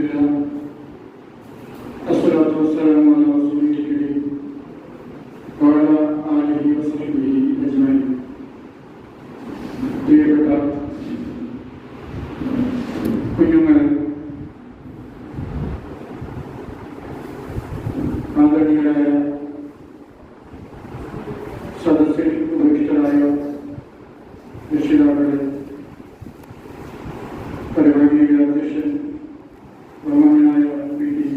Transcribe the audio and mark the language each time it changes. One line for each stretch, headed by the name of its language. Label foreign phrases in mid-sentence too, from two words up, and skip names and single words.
Arabic: والصلاة والسلام على رسوله الكريم وعلى وصحبه أجمعين.
Malayalam: പ്രിയപ്പെട്ട കുഞ്ഞുങ്ങൾ, ആദരണീയരായ സദസ്സിൽ ഉപവിഷ്ടരായ രക്ഷിതാക്കളെ, പരിപാടിയുടെ അധ്യക്ഷൻ ബഹുമാനായ പി.ടി.